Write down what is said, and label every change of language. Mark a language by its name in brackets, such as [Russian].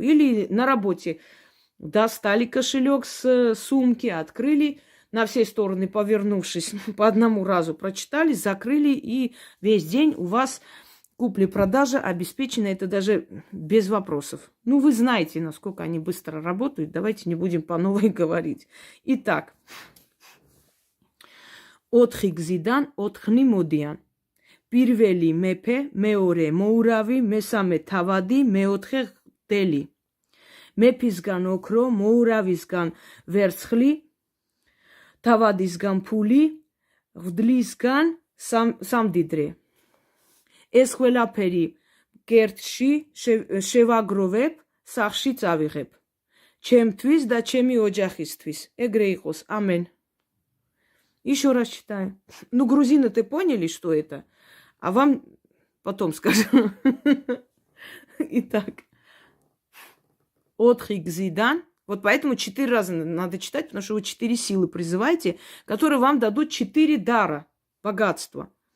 [Russian] Или на работе достали кошелек с сумки, открыли, на все стороны повернувшись, по одному разу прочитали, закрыли, и весь день у вас купли-продажа обеспечена. Это даже без вопросов. Ну, вы знаете, насколько они быстро работают. Давайте не будем по новой говорить. Итак. [Georgian] ოთხი გზიდან ოთხნი მოდიან. პირველი მეფე, მეორე მოურავი, მესამე თავადი, მეოთხე ღდელი. მეფისგან ოქრო, მოურავისგან ვერცხლი, თავადისგან ფული, ღდლისგან სამდიდრე. ეს ყველაფერი კერტში შევაგროვებ, სახლში წავიღებ. ჩემთვის და ჩემი ოჯახისთვის. ეგრე იყოს. [Russian] Амен. Еще раз читаю. Ну, грузины-то поняли, что это? А вам потом скажу. Итак. [Georgian] ოთხი გზიდან [Russian] Вот поэтому 4 раза надо читать, потому что вы 4 силы призываете, которые вам дадут 4 дара, богатства.